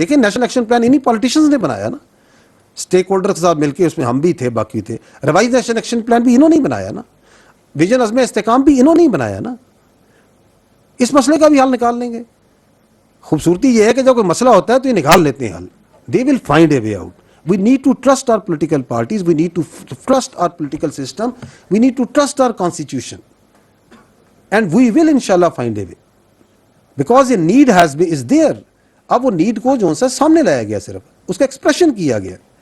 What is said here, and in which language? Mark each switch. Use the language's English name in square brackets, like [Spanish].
[Urdu] دیکھیں national action plan انہی politicians نے بنایا نا, اسٹیک ہولڈر کے ساتھ مل کے, اس میں ہم بھی تھے, باقی تھے. ریوائز نیشنل ایکشن پلان بھی انہوں نے بنایا نا, ویژن عزم استحکام بھی انہوں نے بنایا نا. اس مسئلے کا بھی حل نکال لیں گے. خوبصورتی یہ ہے کہ جب کوئی مسئلہ ہوتا ہے تو یہ نکال لیتے ہیں حل. [English] They will find a way out. We need to trust our political parties, we need to trust our political system, we need to trust our constitution, and we will inshallah find a way, because a need is there. [Urdu] اب وہ need کو جو سا سامنے لایا گیا, صرف اس کا ایکسپریشن کیا گیا.